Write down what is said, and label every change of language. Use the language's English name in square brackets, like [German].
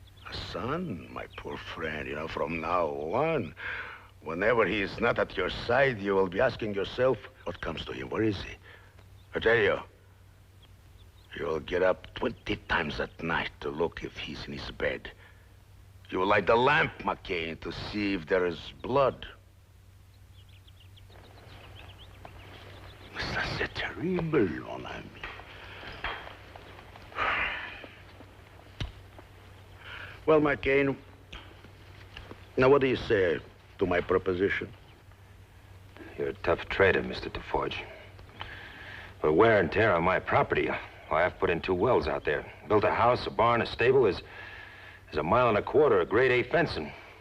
[English] A son, my poor friend, you know, from now on, whenever he is not at your side, you will be asking yourself, what comes to him? Where is he? I tell you, you'll get up 20 times at night to look if he's in his bed. You will light the lamp, McCain, to see if there is blood. [French] Ça, c'est terrible, mon ami. [English] Well, McCain, now what do you say to my proposition? You're a tough trader, Mr. DeForge. For wear and tear on my property, I've put in 2 wells out there. Built a house, a barn, a stable. There's a 1.25 miles of grade A fencing.